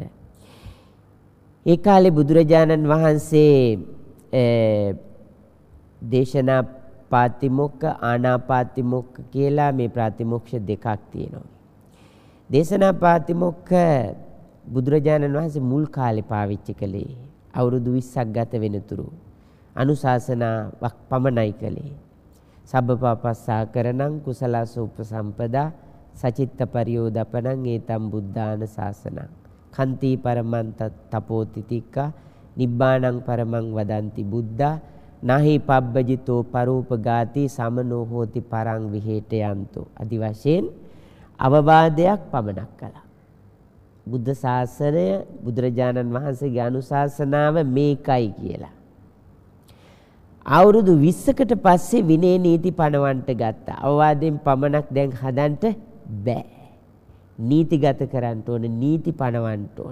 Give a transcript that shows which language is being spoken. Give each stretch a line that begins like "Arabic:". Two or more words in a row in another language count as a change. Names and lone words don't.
Sinhala: ඒ කාලේ බුදුරජාණන් වහන්සේ
Pali: දේශනා පාතිමොක්ඛ ආනාපාතිමොක්ඛ
Sinhala: කියලා මේ ප්‍රාතිමෝක්ෂ දෙකක් තියෙනවා.
Pali: දේශනා පාතිමොක්ඛ
Sinhala: බුදුරජාණන් වහන්සේ මුල් කාලේ පාවිච්චි කළේ අවුරුදු 20ක් ගත වෙනතුරු අනුශාසනාවක් පමණයි කළේ.
Pali: සබ්බපාපස්සා කරණං කුසලස උපසම්පදා සචිත්ත පරියෝදපණං ඒතම් බුද්ධාන ශාසනං කන්ති පරමං තපෝතිතික්ඛා නිබ්බාණං පරමං වදන්ති බුද්ධා නහි පබ්බජිතෝ පරූපගාති සමනෝ හෝති පරං විහෙටයන්තෝ.
Sinhala: আদি වශයෙන් අවවාදයක් පමණක් කළා. බුද්ධ ශාසනය බුදුරජාණන් වහන්සේගේ අනුශාසනාව මේකයි කියලා. අවුරුදු 20කට පස්සේ විනය නීති පනවන්නට ගත්තා. අවවාදයෙන් පමණක් දැන් හදන්න බෑ. නීතිගත කරන්න ඕන, නීති පනවන්න ඕන.